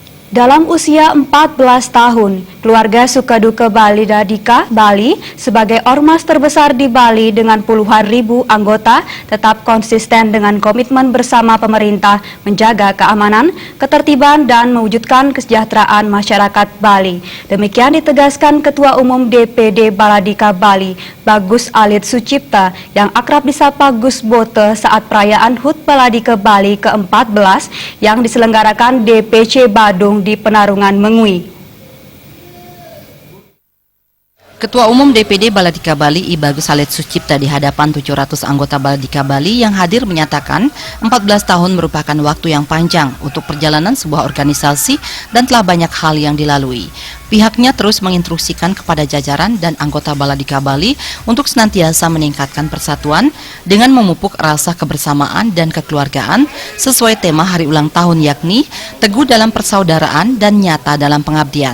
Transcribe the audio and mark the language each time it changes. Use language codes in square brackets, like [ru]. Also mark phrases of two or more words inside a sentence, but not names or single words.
[id] Dalam usia 14 tahun, keluarga Sukaduka Bali Dadika Bali sebagai ormas terbesar di Bali dengan puluhan ribu anggota tetap konsisten dengan komitmen bersama pemerintah menjaga keamanan, ketertiban dan mewujudkan kesejahteraan masyarakat Bali. Demikian ditegaskan Ketua Umum DPD Baladika Bali, Bagus Alit Sucipta yang akrab disapa Gus Bote saat perayaan HUT Baladika Bali ke-14 yang diselenggarakan DPC Badung di Penarungan Mengui. Ketua Umum DPD Baladika Bali I Bagus Alit Sucipta di hadapan 700 anggota Baladika Bali yang hadir menyatakan 14 tahun merupakan waktu yang panjang untuk perjalanan sebuah organisasi dan telah banyak hal yang dilalui. Pihaknya terus menginstruksikan kepada jajaran dan anggota Baladika Bali untuk senantiasa meningkatkan persatuan dengan memupuk rasa kebersamaan dan kekeluargaan sesuai tema hari ulang tahun yakni teguh dalam persaudaraan dan nyata dalam pengabdian.